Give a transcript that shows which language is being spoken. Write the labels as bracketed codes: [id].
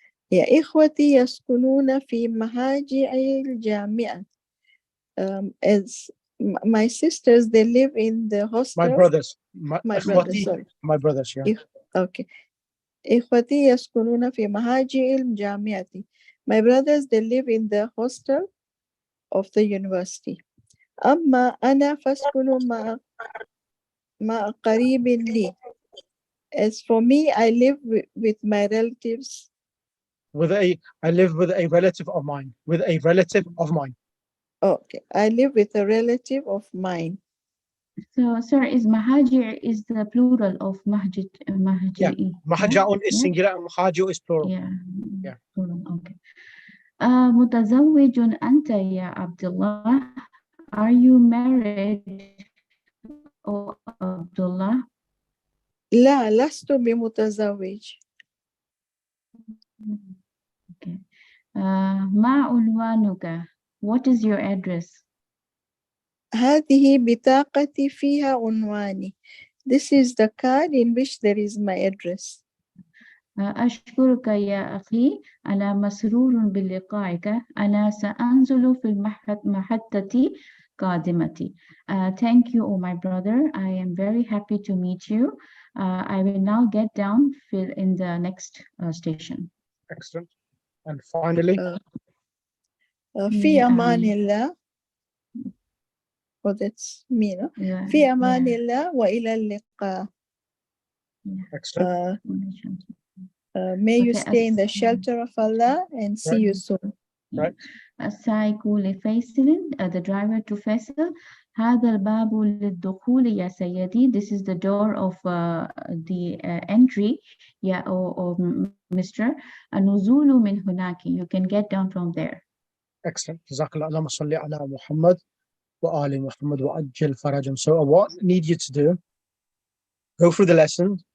[ar] يا إخوتي يسكنون في مهاجع الجامعة. [en] As my sisters, they live in the hostel. My brothers. My brothers, sorry. My brothers, yeah. Okay. [ar] إخوتي يسكنون في مهاجع الجامعة. [en] My brothers, they live in the hostel of the university. [ar] أما أنا فأسكن مع قريب لي. [en] As for me, I live with my relatives. I live with a relative of mine. With a relative of mine. Okay, I live with a relative of mine. So, sir, is mahajir is the plural of mahjid? Yeah, mahaja'un is singular and mahaju is plural. Yeah. Plural. Okay. [ar] متزوج أنت يا عبد الله? [en] Are you married, oh Abdullah? [ar] لا لست بمتزوج. [en] Okay. [ar] ما عنوانك? [en] What is your address? [ar] هذه بطاقتي فيها عنواني. [en] This is the card in which there is my address. [ar] أشكرك يا أخي. أنا مسرور بلقائك. أنا سأنزل في المحطة قادمة. [en] Thank you, oh my brother. I am very happy to meet you. I will now get down in the next station. Excellent. And finally, [ar] في أمان الله. [en] Oh, that's me, no? Yeah. [ar] في أمان الله وإلى اللقاء. [en] Excellent. May you Okay, stay in the shelter of Allah and see you soon. Right. [ar] السائق لفيصل, [en] the driver to Faisal. [ar] هذا الباب للدخول يا سيدي. [en] This is the door of the entry. Yeah, or Mr. [ar] النزول من هناك. [en] You can get down from there. Excellent. Jazakallah. Allahumma salli ala Muhammad wa ali Muhammad wa ajil farajum. So what I need you to do, go through the lesson.